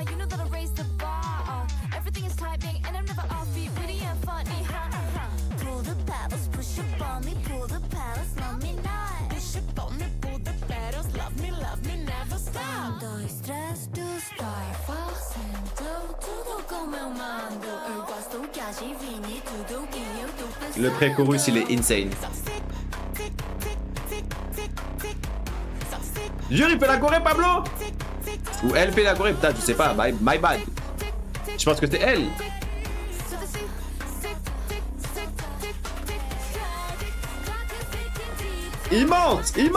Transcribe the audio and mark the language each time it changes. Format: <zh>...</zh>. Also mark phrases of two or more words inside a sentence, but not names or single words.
<en>You know that I raised the bar. Everything is typing, and I'm never offbeat, witty and funny. Pull the paddles, push up on me, pull the paddles, love me not. Push up on me, pull the paddles, love me, never stop.</en> <pt>Dois, três, dos, fazendo tudo como eu mando. Eu gosto que adivinhe tudo que eu tô pensando.</pt> <fr>Le pré-chorus, il est insane. Jure, il fait la choré, Pablo. Ou elle fait la choré, putain, je sais pas,</fr> <en>my bad.</en> <fr>Je pense que c'est elle. Immense.</fr>